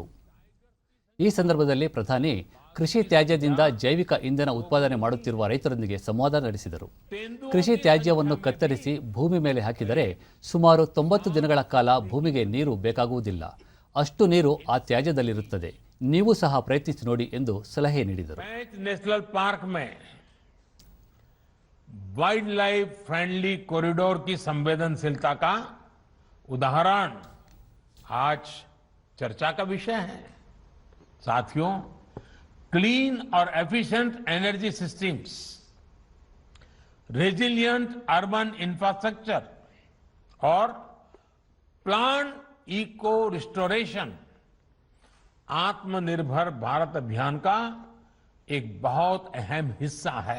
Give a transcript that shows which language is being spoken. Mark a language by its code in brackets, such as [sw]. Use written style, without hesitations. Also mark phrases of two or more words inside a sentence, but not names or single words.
[kn] ಈ ಸಂದರ್ಭದಲ್ಲಿ ಪ್ರಧಾನಿ ಕೃಷಿ ತ್ಯಾಜ್ಯದಿಂದ ಜೈವಿಕ ಇಂಧನ ಉತ್ಪಾದನೆ ಮಾಡುತ್ತಿರುವ ರೈತರೊಂದಿಗೆ ಸಂವಾದ ನಡೆಸಿದರು. ಕೃಷಿ ತ್ಯಾಜ್ಯವನ್ನು ಕತ್ತರಿಸಿ ಭೂಮಿ ಮೇಲೆ ಹಾಕಿದರೆ ಸುಮಾರು 90 ದಿನಗಳ ಕಾಲ ಭೂಮಿಗೆ ನೀರು ಬೇಕಾಗುವುದಿಲ್ಲ. ಅಷ್ಟು ನೀರು ಆ ತ್ಯಾಜ್ಯದಲ್ಲಿರುತ್ತದೆ. ನೀವು ಸಹ ಪ್ರಯತ್ನಿಸಿ ನೋಡಿ ಎಂದು ಸಲಹೆ ನೀಡಿದರು. [hi] नेशनल पार्क में [en] wild life friendly corridor [hi] की संवेदनशीलता का उदाहरण आज चर्चा का विषय है. साथियों, क्लीन और [en] efficient energy systems, resilient urban infrastructure [hi] और [en] plant eco restoration [hi] आत्मनिर्भर भारत अभियान का एक बहुत अहम हिस्सा है.